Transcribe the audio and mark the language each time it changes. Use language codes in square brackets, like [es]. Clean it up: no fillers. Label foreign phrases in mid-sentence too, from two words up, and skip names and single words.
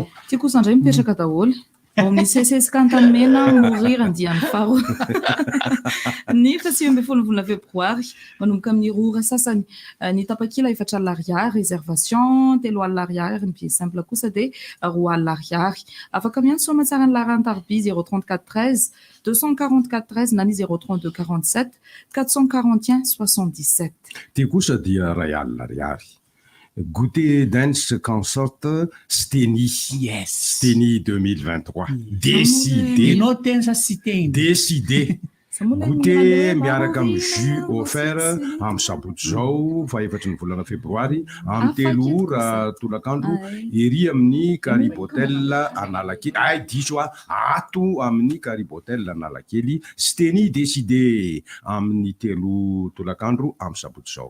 [mg] Ty kosa indray mipetraka daholo ao amin'ny sesesika antanymena morirany diany faro ny 7 febroary manomboka amin'ny 2 ora sasany ny tapakila 4 alina ariary réservation 3 alina ariary ny [fr] billet simple [mg] kosa dia 2 alina ariary afaka miantso soamatsara ny larany tarby 034 13 244 13 na ny 032 47 441 77 ty kosa dia 2 alina ariary. [fr] Goûter dance consort Steny. [en] Yes. [fr] Steny 2023. Décidé. Décidé. [mg] Goûter miaraka amin'ny [fr] jus offert [mg] amin'ny sabotsy zao fa 4 ny volana febroary amin'ny 3 ora tolakandro ery amin'ny Caribotel Analakely diso ato amin'ny Caribotel Analakely Steny Décidé amin'ny 3 tolakandro amin'ny sabotsy zao.